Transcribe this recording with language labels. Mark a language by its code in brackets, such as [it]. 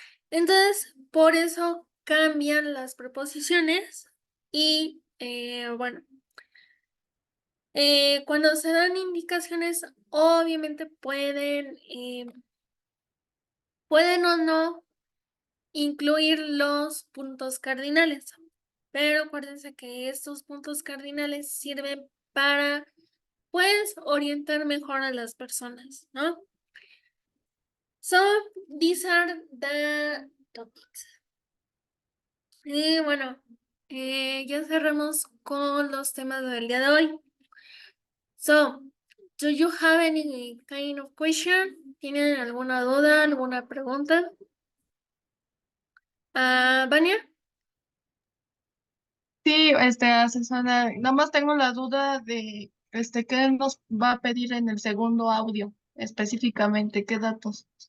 [es] Entonces, por eso cambian las preposiciones y, bueno, cuando se dan indicaciones, obviamente pueden o no incluir los puntos cardinales, pero acuérdense que estos puntos cardinales sirven para, pues, orientar mejor a las personas, ¿no? [en] So, these are the topics. [es] Y bueno, ya cerramos con los temas del día de hoy. [en] So, do you have any kind of question? [es] ¿Tienen alguna duda, alguna pregunta? Vania? Sí, asesora, nada más tengo la duda de, qué nos va a pedir en el segundo audio, específicamente, qué datos.